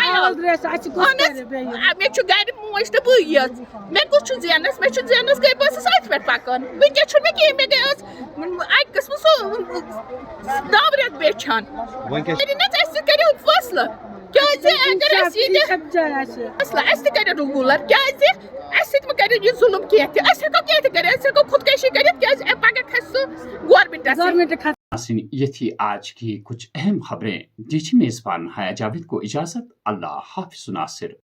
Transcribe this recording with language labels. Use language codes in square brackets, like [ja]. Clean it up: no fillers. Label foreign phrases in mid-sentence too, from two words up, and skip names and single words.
[ks] عیال اہن حظ مےٚ چھُ گرِ موج تہٕ بٕے یٲژ مےٚ کُس چھُ زینس مےٚ چھُ زینس گٔے بہٕ ٲسٕس أتھۍ پٮ۪ٹھ پکان وٕنکٮ۪س چھُنہٕ مےٚ کِہیٖنۍ مےٚ گٔے آز اَکہِ قٕسمہٕ سُہ 9 رٮ۪تھ بیچھان کٔرِنۍ حظ اَسہِ کٔرِو فٲصلہٕ کیٛازِ اگر اَسہِ ییٚتہِ فٲصلہٕ اَسہِ تہِ کٔرِو روٗلر کیٛازِ اَسہِ سۭتۍ مہ کٔرِو یہِ ظُلم کینٛہہ تہِ أسۍ ہٮ۪کو کینٛہہ تہِ کٔرِتھ أسۍ ہٮ۪کو خودکشی کٔرِتھ کیٛازِ پگاہ کھسہِ سُہ گورمنٹس [ur] ناظرین یہ تھی آج کی کچھ اہم خبریں۔ دیجیے میزبان حیا جاوید کو اجازت۔ اللہ حافظ ناصر۔